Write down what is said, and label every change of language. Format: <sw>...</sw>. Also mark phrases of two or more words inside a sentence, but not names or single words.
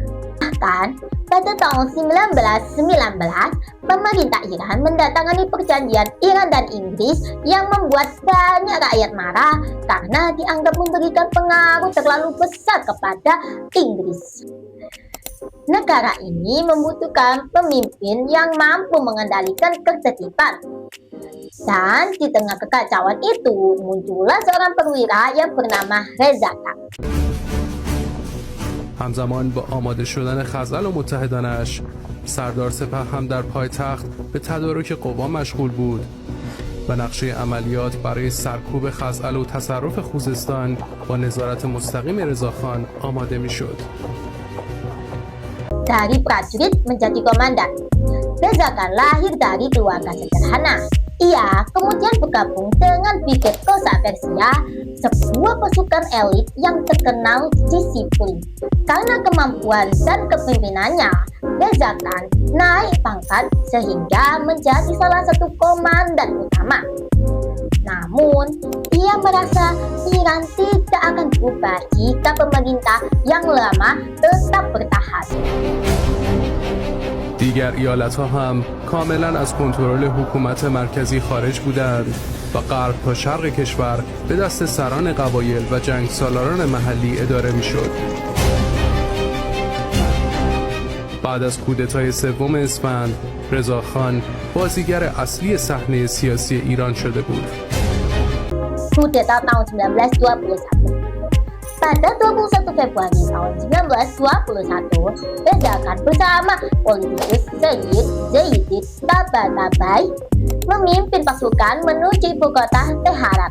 <id>Bahkan, pada tahun 1919, pemerintah Iran mendatangani perjanjian Iran dan Inggris yang membuat banyak rakyat marah karena dianggap memberikan pengaruh terlalu besar kepada Inggris. Negara ini membutuhkan pemimpin yang mampu mengendalikan ketertiban. Dan di tengah kekacauan itu, muncullah seorang perwira yang bernama Reza Khan.</id> <fa>همزمان با آماده شدن خزعل و متحدانش، سردار سپه هم در پایتخت به تدارک قوا مشغول بود و نقشه عملیات برای سرکوب خزعل و تصرف خوزستان با نظارت مستقیم رضاخان آماده می‌شد.</fa> <id>Dari prajurit menjadi komandan, Reza Khan lahir dari keluarga sederhana. Ia kemudian bergabung dengan Brigade Kosak Persia, sebuah pasukan elit yang terkenal disiplin. Karena kemampuan dan kepemimpinannya, Reza Khan naik pangkat sehingga menjadi salah satu komandan utama. Namun, ia merasa Iran tidak akan berubah jika pemerintah yang lama tetap bertahan.</id> <fa>دیگر ایالت‌ها هم کاملاً از کنترل حکومت مرکزی خارج بودند و غرب تا شرق کشور به دست سران قبایل و جنگسالاران محلی اداره می‌شد. بعد از کودتای سوم اسفند، رضاخان بازیگر اصلی صحنه سیاسی ایران شده بود.</fa> <id>Kudeta tahun 1921. Pada 21 Februari tahun 1921, Reza Khan bersama politikus Sayyid Zaidi Tabatabai memimpin pasukan menuju ibu kota Teheran.</id>